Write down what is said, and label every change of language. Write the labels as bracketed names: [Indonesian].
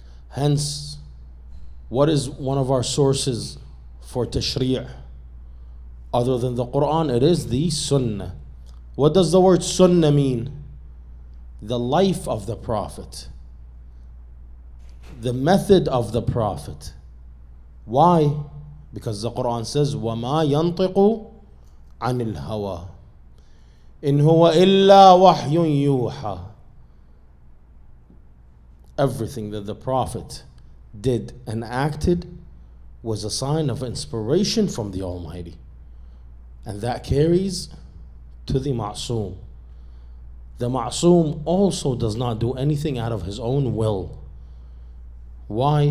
[English] Hence, what is one of our sources for tashri'? Other than the Quran, it is the Sunnah. What does the word Sunnah mean? The life of the Prophet, the method of the Prophet. Why? Because the Quran says, [Arabic] وَمَا يَنطِقُ عَنِ الْهَوَىٰ إِنْ هُوَ إِلَّا وَحْيٌ يُوحَىٰ. [English] Everything that the Prophet did and acted was a sign of inspiration from the Almighty. And that carries to the ma'soom. The ma'soom also does not do anything out of his own will. Why?